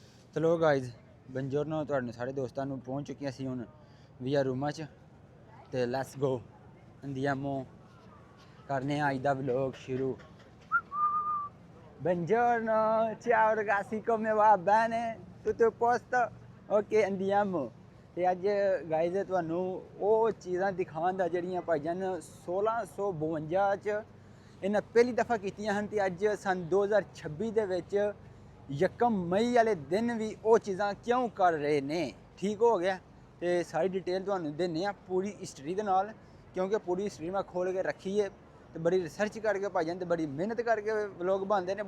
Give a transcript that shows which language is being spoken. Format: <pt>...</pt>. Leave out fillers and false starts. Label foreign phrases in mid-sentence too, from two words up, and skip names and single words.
<pa>ਚਲੋ ਗਾਇਜ਼ ਬੰਜੋਰਨੋ ਤੁਹਾਡੇ ਸਾਰੇ ਦੋਸਤਾਂ ਨੂੰ ਪਹੁੰਚ ਚੁੱਕੀਆਂ ਸੀ ਹੁਣ ਵੀਆ ਰੂਮਾਂ 'ਚ ਤੇ</pa> <en>let's go</en> <pa>andiamo ਕਰਨੇ ਆ ਅੱਜ ਦਾ ਵਲੌਗ ਸ਼ੁਰੂ।</pa> <it>Buongiorno, ciao ragazzi, come va bene? Tutto a posto? Ok, andiamo।</it> <pa>ਤੇ ਅੱਜ ਗਾਇਜ਼ ਤੁਹਾਨੂੰ ਉਹ ਚੀਜ਼ਾਂ ਦਿਖਾਉਣ ਦਾ ਜਿਹੜੀਆਂ ਭਾਈਜਾਨ 1652 'ਚ ਇਹਨਾਂ ਪਹਿਲੀ ਦਫਾ ਕੀਤੀਆਂ ਹਨ ਤੇ ਅੱਜ ਸਨ 2026 ਦੇ ਵਿੱਚ 1 ਮਈ ਵਾਲੇ ਦਿਨ ਵੀ ਉਹ ਚੀਜ਼ਾਂ ਕਿਉਂ ਕਰ ਰਹੇ ਨੇ। ਠੀਕ ਹੋ ਗਿਆ ਤੇ ਸਾਰੀ ਡਿਟੇਲ ਤੁਹਾਨੂੰ ਦਿੰਦੇ ਆ ਪੂਰੀ ਹਿਸਟਰੀ ਦੇ ਨਾਲ, ਕਿਉਂਕਿ ਪੂਰੀ ਹਿਸਟਰੀ ਮੈਂ ਖੋਲ ਕੇ ਰੱਖੀ ਹੈ ਤੇ ਬੜੀ ਰਿਸਰਚ ਕਰਕੇ ਭਾਈਜਾਨ ਤੇ ਬੜੀ ਮਿਹਨਤ ਕਰਕੇ ਵਲੋਗ ਬਣਦੇ ਨੇ।</pa>